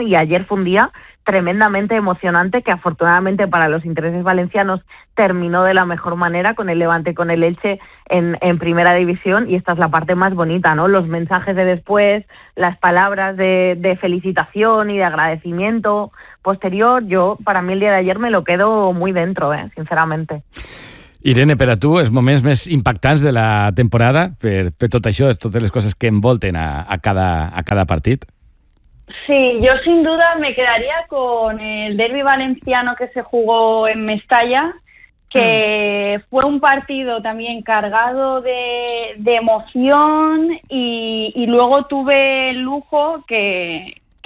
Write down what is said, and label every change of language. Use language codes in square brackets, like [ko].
[es] Y ayer fue un día tremendamente emocionante, que afortunadamente para los intereses valencianos terminó de la mejor manera, con el Levante, con el Elche en Primera División, y esta es la parte más bonita, ¿no? Los mensajes de después, las palabras de felicitación y de agradecimiento posterior. Yo, para mí el día de ayer me lo quedo muy dentro, sinceramente. [ca] Irene, per a tu, els moments més impactants de la temporada, per tot això, totes les coses que envolten a cada partit? [es] Sí, yo sin duda me quedaría con el derbi valenciano que se jugó en Mestalla, que fue un partido también cargado de emoción y luego tuve el lujo que,